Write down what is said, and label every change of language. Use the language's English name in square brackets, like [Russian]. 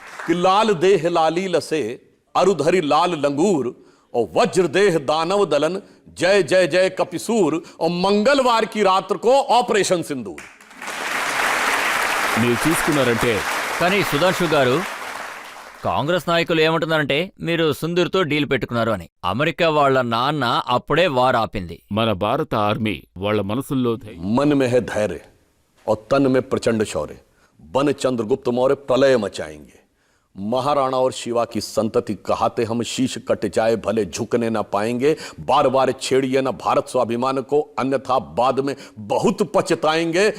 [Hindi] लाल देह लाली लसे अरुधरि लाल लंगूर और वज्र देह दानव दलन जय जय जय कपिसूर और मंगलवार की रात्र को ऑपरेशन सिंदूर. [Telugu] మీరు చూసుకున్నారంటే, కానీ సుధాంశు గారు, కాంగ్రెస్ నాయకులు ఏమంటున్నారంటే మీరు సింధూర్తో డీల్ పెట్టుకున్నారు అని. అమెరికా వాళ్ల నాన్న అప్పుడే వార్ ఆపింది. మన భారత ఆర్మీ వాళ్ల మనసుల్లో [Hindi] मन में है धैर्य और तन में प्रचंड शौर्य. बन चंद्रगुप्त मौर्य प्रलय मचाएंगे. महाराणा और शिवा की संतति कहाते हम शीश कट जाए भले झुकने न पाएंगे. बार बार छेड़िए न भारत स्वाभिमान को, अन्यथा बाद में बहुत पछताएंगे.